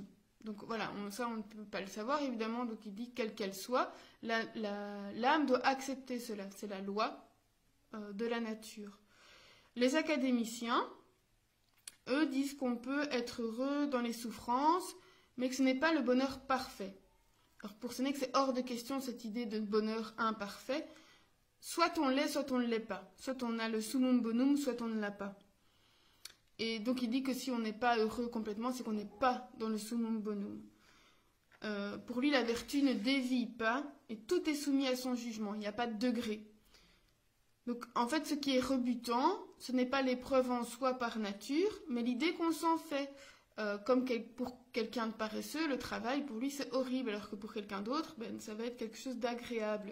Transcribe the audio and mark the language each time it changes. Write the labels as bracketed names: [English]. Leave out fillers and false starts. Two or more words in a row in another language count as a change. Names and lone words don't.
[French] Donc voilà, ça on ne peut pas le savoir évidemment, donc il dit quelle qu'elle soit, l'âme doit accepter cela, c'est la loi de la nature. Les académiciens, eux, disent qu'on peut être heureux dans les souffrances, mais que ce n'est pas le bonheur parfait. Alors pour Sénèque, c'est hors de question cette idée de bonheur imparfait. Soit on l'est, soit on ne l'est pas. Soit on a le [Latin] summum bonum, [French] soit on ne l'a pas. Et donc il dit que si on n'est pas heureux complètement, c'est qu'on n'est pas dans le [Latin] summum bonum. [French] Pour lui, la vertu ne dévie pas et tout est soumis à son jugement. Il n'y a pas de degré. Donc en fait, ce qui est rebutant, ce n'est pas l'épreuve en soi par nature, mais l'idée qu'on s'en fait. Comme pour quelqu'un de paresseux, le travail, pour lui, c'est horrible, alors que pour quelqu'un d'autre, ça va être quelque chose d'agréable.